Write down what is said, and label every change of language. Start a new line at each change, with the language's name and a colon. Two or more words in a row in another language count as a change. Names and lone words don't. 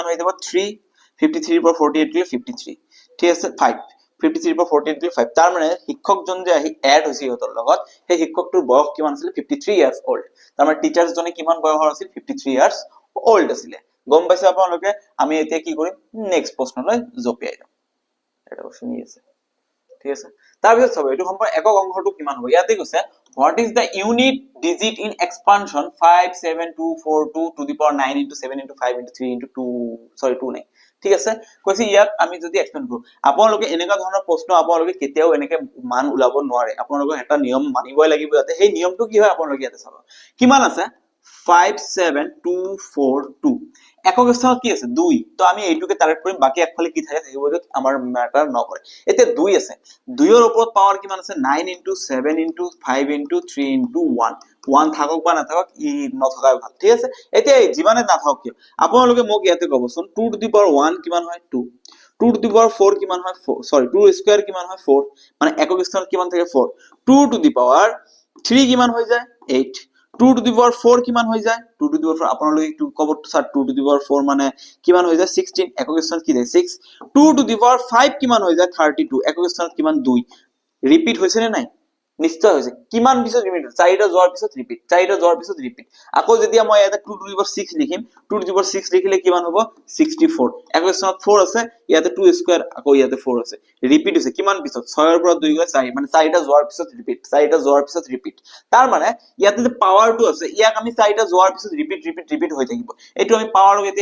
Assamese: হৈ যাব 353 পৰা 48 53 ঠিক আছে 5 53 পৰা 48 5 তাৰ মানে শিক্ষকজন যে আহি এড হৈছে ইহঁতৰ লগত সেই শিক্ষকটোৰ বয়স কিমান আছিল 53
English: years old
Assamese: তাৰ মানে টিচাৰ্স জনে কিমান বয়সৰ আছিল 53
English: years old
Assamese: আছিল গম পাইছে আপোনালোকে আমি এতিয়া কি কৰিম নেক্সট প্ৰশ্নলৈ জপিয়াই যাম এটা কোশ্চেন আছে ঠিক আছে তাৰ পিছত চাব এইটো সম্পূৰ্ণ একক অংশটো কিমান হ'ব ইয়াতে কৈছে
English: what is the unit digit in expansion 57242 to the power 9 into 7 into 5 into 3 into 2
Assamese: নাই ঠিক আছে কৈছে ইয়াক আমি যদি এক্সপেন্ড কৰো আপোনালোকে এনেকা ধৰণৰ প্ৰশ্ন আপোনালোকে কেতিয়াও এনেকে মান উলাব নোৱাৰে আপোনালোকে এটা নিয়ম মানিবই লাগিব ইয়াতে সেই নিয়মটো কি হয় আপোনালোকে ইয়াতে চাব কিমান আছে 57242 একক স্থানত কি আছে 2 তো আমি এইটোকে টাৰ্গেট কৰিম বাকি একফালে কি থাকে থাকিব আমাৰ ম্যাটাৰ নকৰে এতিয়া 2 আছে 2 এর ওপৰত পাৱাৰ কিমান আছে
English: 9 into 7 into 5 into 3 into 1
Assamese: থাকক বা নাথাকক ই নথকাই ভাল ঠিক আছে এতিয়া যিমানে নাথাকক কি আপোনালোকে মোক ইয়াতে কবচোন
English: 2 to the power 1
Assamese: কিমান হয় 2
English: 2 to the power 4
Assamese: কিমান হয় 4 সরি 2 স্কয়ার কিমান হয় 4 মানে একক স্থানত কিমান থাকে 4
English: 2 to the power 3
Assamese: কিমান হৈ যায় 8
English: 2 to the power 4
Assamese: কিমান হৈ যায়
English: 2 to the power 4
Assamese: আপোনালোকে একটু কবর স্যার
English: 2 to the power 4
Assamese: মানে কিমান হৈ যায় 16 একক স্থানত কি যায় 6
English: 2 to the power
Assamese: 5 কিমান হৈ যায় 32 একক স্থানত কিমান 2 ৰিপিট হৈছে নে নাই নিশ্চয় হৈছে কিমান পিছত ৰিপিট চাৰিটা যোৱাৰ পিছত ৰিপিট চাৰিটা যোৱাৰ পিছত ৰিপিট আকৌ যেতিয়া মই এটা
English: 2 to the power 6
Assamese: লিখিম
English: 2 to the power
Assamese: 6 লিখিলে কিমান হ'ব 64 একক স্থানত 4 আছে ইয়াতে 2 স্কয়াৰ আকৌ ইয়াতে 4 আছে ৰিপিট হৈছে কিমান পিছত 6 ৰ পৰা 2 গৈ 4 মানে চাৰিটা যোৱাৰ পিছত ৰিপিট চাৰিটা যোৱাৰ পিছত ৰিপিট তাৰ মানে ইয়াতে যে পাৱাৰটো আছে ইয়াক আমি চাৰিটা যোৱাৰ পিছত ৰিপিট হৈ থাকিব এইটো আমি পাৱাৰক এতিয়া